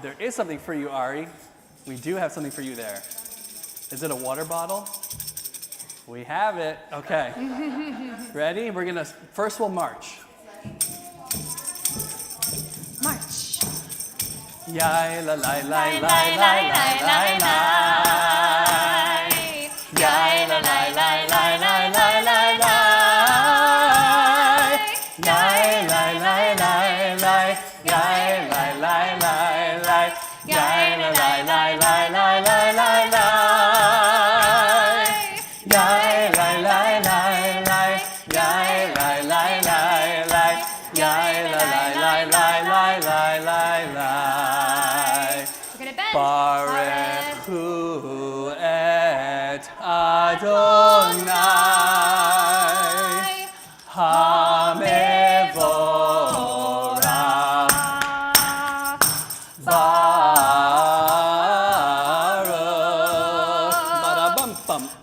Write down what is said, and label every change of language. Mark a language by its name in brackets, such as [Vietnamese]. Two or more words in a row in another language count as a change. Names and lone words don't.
[English] There is something for you, Ari. We do have something for you there. Is it a water bottle? We have it. Okay. Ready? First we'll march. March. Yai la la la la la la la. Yai la la la la la la la la. Yai la la la la. Yai la la la la. Yai la la la la la la la la. Yai la la la la. Yai la la la la. Yai la la la la la la la. We're gonna bend. [Hebrew] ברוך הוא את אדוני המבורך ברוך Ba-da-bum-bum